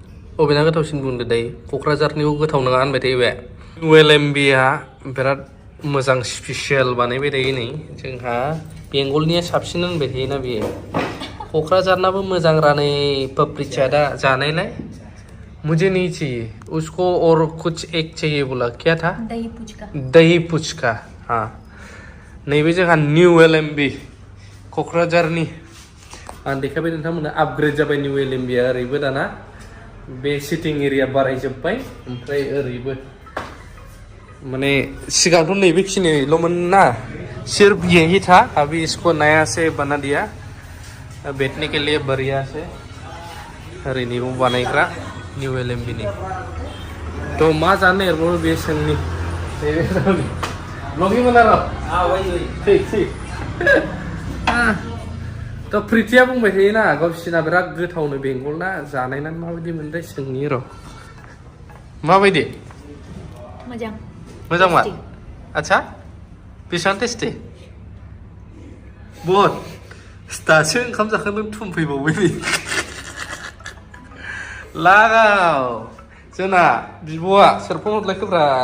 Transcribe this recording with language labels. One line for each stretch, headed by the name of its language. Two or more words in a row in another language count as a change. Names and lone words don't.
Bodo: अबेना गोथावसिन बुंदो दायो क'क्राझारनिखौ गोथाव नङा होनबाय थायो बे ULMBआ बिराद मोजां स्पेसियेल बानायबाय थायो नै जोंहा बेंगलनिया साबसिन होनबाय थायोना बेयो क'क्राझारनाबो मोजां रानै पपड़ी चाटा
Hindi: जानायलाय मुझे नहीं चाहिए उसको और कुछ एक चाहिए बोला क्या था दही पुचका हाँ
Bodo: नैबे जोंहा निउ LMB क'क्राझारनि आं देखायबाय नोंथांमोननो आपग्रेड जाबाय निउ LMBआ ओरैबो दाना बे सिटिं एरिया बारायजोब्बाय ओमफ्राय ओरैबो माने सिगांथ' नैबेखिनिल'मोन ना
Hindi: सिर्फ यही था अभी इसको नया से बना दिया बैठने के लिए बढ़िया से
Bodo: ओरैनिबो बानायग्रा निउ LMB नि तो मा जानो नागिरबावो बे सोंनि
Hindi: ब्लगिं बना रहा हाँ वही ठीक ठीक तो
Bodo: प्रितिया बुंबाय थायोना गावसिना बिराद गोथावनो बेंगलना जानायना माबायदि मोनदों सोंनि र' माबायदि मोजां मोजांमा आच्छा बेसेबां टेस्टि बहुत दासो ओंखाम जाखांदों थुमफैबावबाय नै लागाव जोंना बिब'आ सोर फन हरलायखोब्रा